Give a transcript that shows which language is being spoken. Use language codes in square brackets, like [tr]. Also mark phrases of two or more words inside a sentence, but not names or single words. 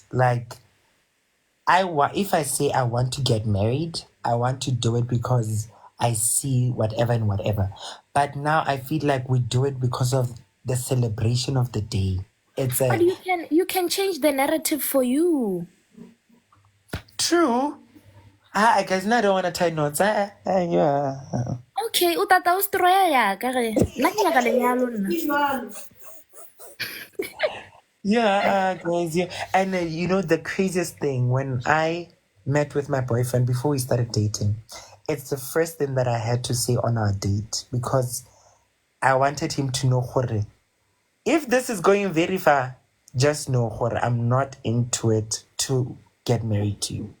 [en] Like, if I say I want to get married, I want to do it because I see whatever and whatever. But now I feel like we do it because of the celebration of the day. It's But you can change the narrative for you. true. I guess now I don't want to tie knots. Yeah. Okay, utata ustroya ya kare. [nso] Nanyaka lenyalo nna. [en] Yeah, guys, yeah. And the craziest thing, when I met with my boyfriend before we started dating, it's the first thing that I had to say on our date because I wanted him to know, Hore, if this is going very far, just know, Hore, I'm not into it to get married to you.